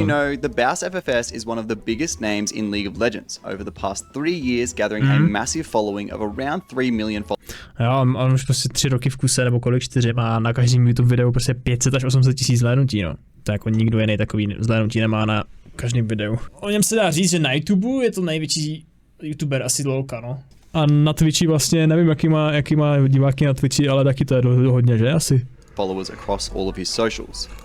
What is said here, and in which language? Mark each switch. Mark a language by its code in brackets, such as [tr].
[en] you know, the Baus FFS is one of the biggest names in League of Legends over the past 3 years, gathering a massive following of around 3 million followers. [cs] Jo, on už prostě 3 roky v kuse, nebo kolik, 4, má na každém YouTube videu prostě 500 až 800 tisíc zhlédnutí, no. To jako nikdo jiný takový zhlédnutí nemá na každém videu. O něm se dá říct, že na YouTube je to největší YouTuber asi lolka, no. A na Twitchi vlastně, nevím, jaký má diváky na Twitchi, ale taky to je hodně, že? Asi. [en] Followers across all of his socials.